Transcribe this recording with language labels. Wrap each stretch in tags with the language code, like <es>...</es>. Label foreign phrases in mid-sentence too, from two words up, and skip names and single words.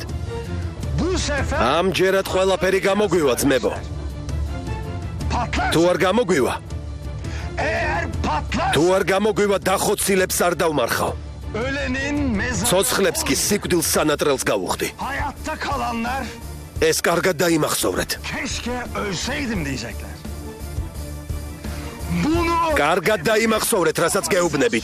<tr>bu sefer</tr> <ka>ამჯერად ყველაფერი გამოგვივა, ძმებო.</ka> <tr>patlar.</tr> <ka>თუ არ გამოგვივა,</ka> <tr>Eğer patlar,</tr> <ka>თუ არ გამოგვივა დახოცილებს არ დავმარხავ.</ka> <tr>ölenin mezarı</tr> <ka>ცოცხლებს კი სიკვდილს სანატრელს გავუხდი.</ka> <tr>hayatta kalanlar</tr> <ka>ეს კარგად დაიმახსოვრეთ.</ka> <tr>keşke ölseydim diyecekler. Bunu</tr> <ka>კარგად დაიმახსოვრეთ, რასაც გეუბნებით.</ka>